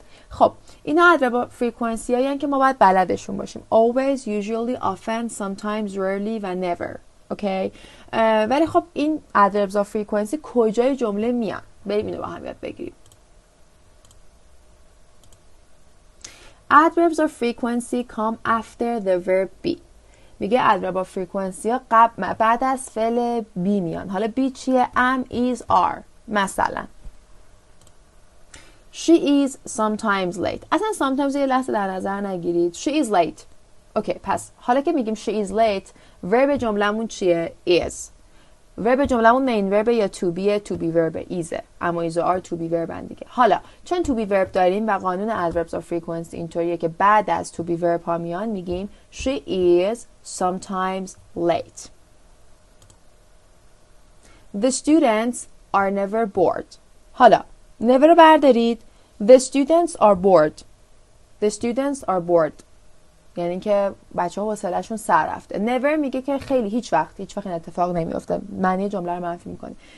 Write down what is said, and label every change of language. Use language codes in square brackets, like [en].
[fa] خب اینا adverb frequency هایی که ما باید بلدشون باشیم. [en] Always, usually, often, sometimes, rarely و never. [fa] اوکی؟ ولی خب این adverbs of frequency کجای جمله میان؟ بریم اینو با هم یاد بگیریم. [en] Adverbs of frequency come after the verb be. [fa] میگه ادورب of frequency ها بعد از فعل بی میان. حالا بی چیه؟ am is are. [en] مثلا she is sometimes late. [fa] اصلا sometimes یه لحظه در نظر نگیرید. [en] she is late. [fa] اوکی، پس حالا که میگیم [en] she is late، [fa] ورب جملمون چیه؟ is. ورب جملمون مین ورب یا to be، to be ورب ایزه، اما ایز و آر to be وربن دیگه. حالا چون to be ورب داریم و قانون adverbs of frequency اینطوریه که بعد از to be ورب ها میان، میگیم [en] she is sometimes late. The students are never bored. [fa] حالا never رو بردارید. [en] The students are bored. The students are bored [fa] یعنی که بچه ها حوصله‌شون سر رفته. never میگه که خیلی هیچ وقت این اتفاق نمیفته، معنی جمله رو منفی میکنه.